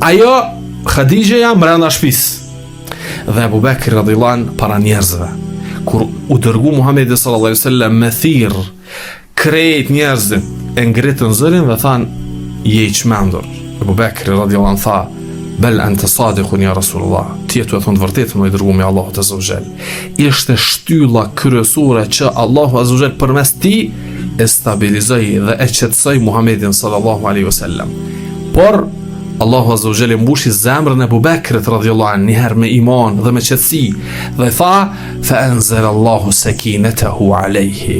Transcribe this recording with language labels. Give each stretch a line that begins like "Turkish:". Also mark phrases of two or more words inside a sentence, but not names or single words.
Albanian: Ajo Khadijëja mbrenda shtëpisë dhe Abu Bakri
Arabic: رضي الله عنه
Albanian: para njerëzve. Kur u dërgu Muhamedi
Arabic: صلى الله عليه وسلم
Albanian: me thirr, krejt njerëzit e ngritën zërin dhe than je i çmendur. Abu Bakri
Arabic: رضي الله عنه
Albanian: tha
Arabic: بل أنت صادق يا رسول الله,
Albanian: ti je të thonë vërtetën o i dërguari i Allahut
Arabic: عز وجل.
Albanian: Ishte shtylla kryesore që Allahu
Arabic: عز وجل
Albanian: përmes tij e stabilizoi dhe e qetësoi Muhamedin
Arabic: صلى الله عليه وسلم.
Albanian: Por Allahu
Arabic: عز وجل
Albanian: mbushi zemrën e Abu Bakrit
Arabic: رضي الله عنه
Albanian: njëherë me iman dhe me qetësi dhe tha
Arabic: فأنزل الله سكينته عليه.